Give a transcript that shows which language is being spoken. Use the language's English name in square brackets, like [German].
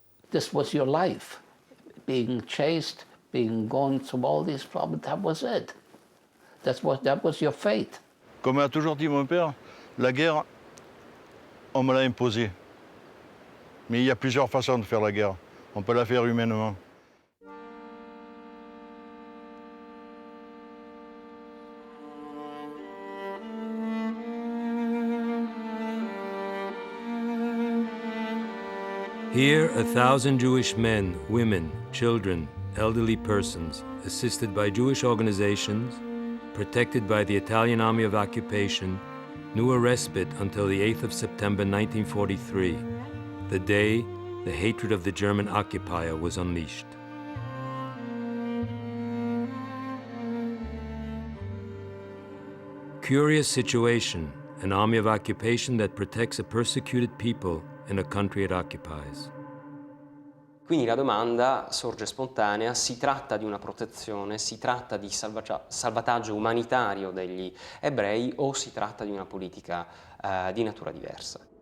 [English] This was your life, being chased, being gone through all these problems. That was it. That was your fate. [French] Comme a toujours dit mon père, la guerre, on me l'a imposée. Mais il y a plusieurs façons de faire la guerre. On peut la faire humainement. [English] Here, 1,000 Jewish men, women, children, elderly persons, assisted by Jewish organizations, protected by the Italian Army of Occupation, knew a respite until the 8th of September 1943, the day the hatred of the German occupier was unleashed. Curious situation, an army of occupation that protects a persecuted people in a country it occupies. [Italian] Quindi la domanda sorge spontanea: si tratta di una protezione, si tratta di salvataggio umanitario degli ebrei o si tratta di una politica di natura diversa?